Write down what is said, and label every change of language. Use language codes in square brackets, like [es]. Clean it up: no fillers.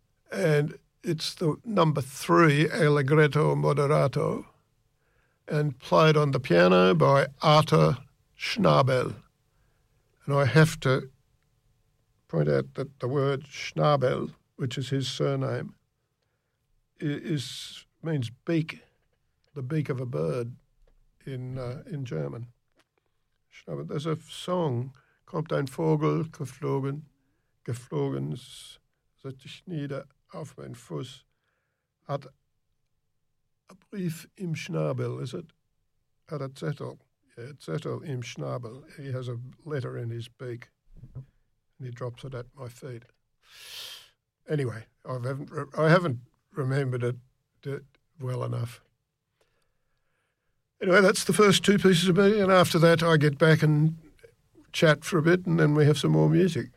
[en] And it's the number 3, Allegretto Moderato, and played on the piano by Arthur Schnabel. And I have to point out that the word Schnabel, which is his surname, means beak, the beak of a bird in German. Schnabel. There's a song, [de] Kommt ein Vogel geflogen, setzt sich nieder auf mein Fuß, hat a brief im Schnabel, [en] is it? [de] Hat a Zettel. [en] Yeah, [de] Zettel im Schnabel. [en] He has a letter in his beak and he drops it at my feet. Anyway, I haven't remembered it well enough. Anyway, that's the first 2 pieces of music, and after that I get back and chat for a bit and then we have some more music.